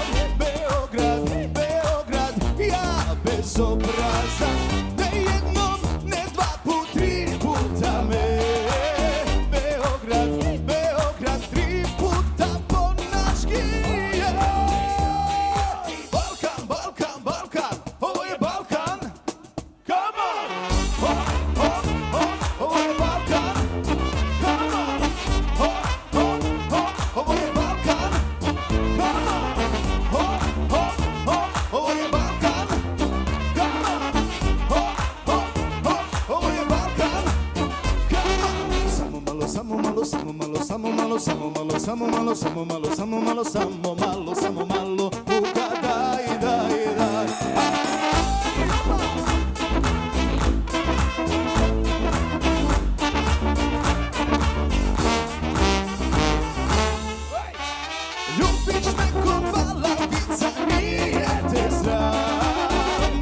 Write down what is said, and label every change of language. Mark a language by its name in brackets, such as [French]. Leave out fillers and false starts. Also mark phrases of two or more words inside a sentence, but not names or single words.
[Serbian] Beograd, Beograd, ja bezobrazan. Ne jednom, ne dva put, 3 puta me. Beograd, Beograd, 3 puta po naški. Balkan, Balkan, Balkan, ovo je Balkan. [English] Come on! Ho, ho, ho, [Serbian] ovo je Balkan. [English] Come on! Ho, ho, ho, [Serbian] ovo je Balkan. [English] Come on! Ho, ho, ho, [Serbian] ovo je Balkan. [English] Come on! Ho, ho, ho, [Serbian] ovo je Balkan. [English] Come on! [Serbian] Samo malo, samo malo, samo malo, samo malo, samo malo, samo malo, samo malo, samo malo, samo malo, samo malo, ugadaj, daj, daj. Ljubiš me ko balavica, nije te sram.